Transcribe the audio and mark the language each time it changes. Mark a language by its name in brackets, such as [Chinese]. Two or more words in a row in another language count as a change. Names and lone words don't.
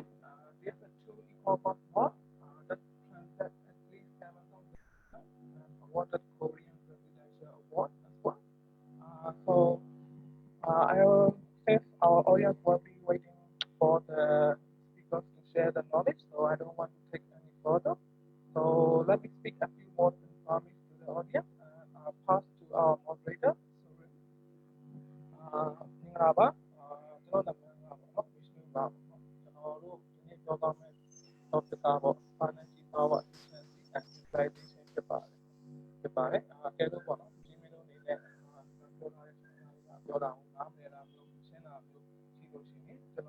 [English] They have a two e-commerce mall that transact at least 7,000 and awarded Korean Presidential Award as well. I will since our audience will be waiting for the speakers to share the knowledge, so I don't want to take any further. So let me speak a few words in Burmese to the audience and I'll pass to our moderator, Surin. [Burmese] မင်္ဂလာပါကျွန်တော်နာမည်ကတော့ Vishnu ပါပေါ့ကျွန်တော်တို့ဒီနေ့ပြောသွားမယ့် topic ကတော့ Energy Power Efficiency and Utilization ဖြစ်ပါတယ်အကယ်လို့ပေါ့နော်ဒီမင်းတို့အနေနဲ့ပြောထားတဲ့ပြောတာကိုနားမလည်တာမျိုးရှင်းတာမျိုးရှိလို့ရှိရင်